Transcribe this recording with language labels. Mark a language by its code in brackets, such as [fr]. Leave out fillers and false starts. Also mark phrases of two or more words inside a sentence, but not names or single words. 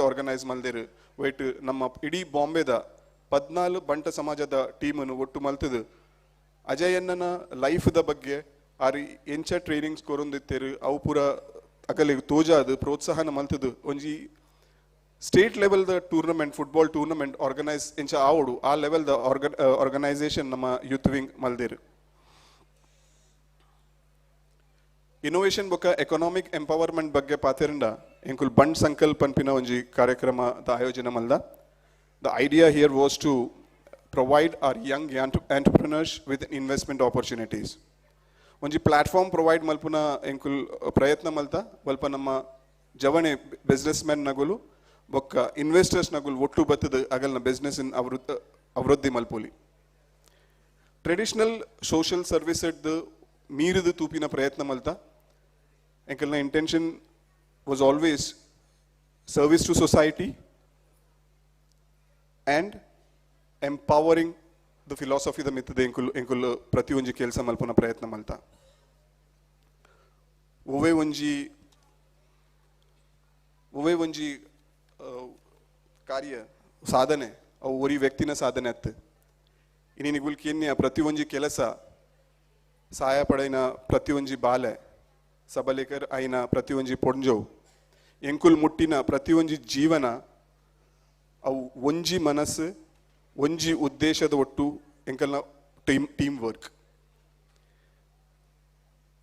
[tcy] ಆರ್ಗನೈಸ್ ಮಲ್ದಿರು ವೈಟ್ ನಮ್ಮ ಇಡೀ ಬಾಂಬೆದ 14 ಬಂಟ ಸಮಾಜದ ಟೀಮನ್ನು ಒಟ್ಟು ಮಲ್ತದು ಅಜಯಣ್ಣನ ಲೈಫ್ ದ ಬಗ್ಗೆ ಆರಿ ಎಂಚ ಟ್ರೈನಿಂಗ್ಸ್ ಕೊರೊಂದಿತ್ತೇರು ಅವು ಪೂರ ಅಕಲಿಗೆ ತೋಜಾದು ಪ್ರೋತ್ಸಾಹನ ಮಲ್ತದು ಒಂಜಿ [en] state level [tcy] ದ [en] tournament football tournament organise [tcy] ಎಂಚ ಆವಡು ಆ ಲೆವೆಲ್ ದ ಆರ್ಗನೈಸೇಷನ್ ನಮ್ಮ [en] youth wing [tcy] ಮಲ್ದಿರು ಇನೋವೇಷನ್ ಬೊಕ್ಕ [en] economic empowerment [tcy] ಬಗ್ಗೆ ಪಾತೆರಂಡ ಎಂಕುಲ್ ಬಂಡ್ ಸಂಕಲ್ಪ ಪನ್ಪಿನ ಒಂಜಿ ಕಾರ್ಯಕ್ರಮದ ಆಯೋಜನೆ ಮಲ್ದ ದ [en] idea here was to provide our young entrepreneurs with investment opportunities [tcy] ಒಂಜಿ [en] platform provide [tcy] ಮಲ್ಪುನ ಎಂಕುಲ್ ಪ್ರಯತ್ನ ಮಲ್ತ ಸ್ವಲ್ಪ ನಮ್ಮ ಜವಣೆ [en] business man [tcy] ನಗುಲು ಬೊಕ್ಕ ಇನ್ವೆಸ್ಟರ್ಸ್ ನಗುಲು ಒಟ್ಟು ಬತ್ತದ ಅಗಲ್ನ ಬಿಸ್ನೆಸ್ ಇನ್ ಅವೃದ್ಧಿ ಮಲ್ಪೊಲಿ [en] traditional social service [tcy] ಮೀರಿದ ತೂಪಿನ ಪ್ರಯತ್ನ ಮಲ್ತ ಎಂಕಲ್ನ [en] intention was always service to society and empowering the philosophy [tcy] ದ ಮಿತ್ತದ ಎಂಕುಲ್ ಪ್ರತಿಯೊಂಜಿ ಕೆಲಸ ಮಲ್ಪುನ ಪ್ರಯತ್ನ ಮಲ್ತ ಒವೇ ಒಂಜಿ ಕಾರ್ಯ ಸಾಧನೆ ಅವು ಒರಿ ವ್ಯಕ್ತಿನ ಸಾಧನೆ ಅತ್ತು ಇನ್ನಿಗುಲ್ ಕೇನ್ಯ ಪ್ರತಿಯೊಂಜಿ ಕೆಲಸ ಸಹಾಯ ಪಡೆಯಿನ ಪ್ರತಿಯೊಂಜಿ ಬಾಲೆ ಸಬಲೇಕರ್ ಆಯ್ನ ಪ್ರತಿಯೊಂಜಿ ಪೊಂಜೋ ಎಂಕುಲ್ ಮುಟ್ಟಿನ ಪ್ರತಿಯೊಂಜಿ ಜೀವನ ಅವು ಒಂಜಿ ಮನಸ್ಸು ಒಂಜಿ ಉದ್ದೇಶದ ಒಟ್ಟು ಎಂಕಲ್ನ [en] team work